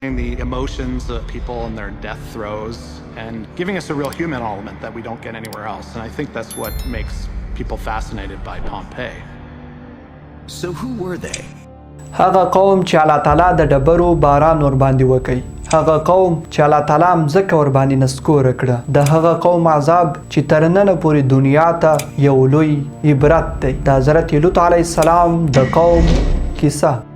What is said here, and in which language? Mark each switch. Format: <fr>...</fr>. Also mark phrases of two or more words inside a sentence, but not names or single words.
<en>the emotions of people in their death throes and giving us a real human element that we don't get anywhere else. And I think that's what makes people fascinated by Pompeii. So who were they?</en> <ps>هغه قوم چې الله تعالی د ډبرو باران ور باندې وکړي، هغه قوم چې الله تعالی مځکه ور باندې نسکوره کړه، د هغه قوم عذاب چې تر ننه پورې دنیا ته یو لوی عبرت دی. د حضرت لوط علیه السلام د قوم کیسه.</ps>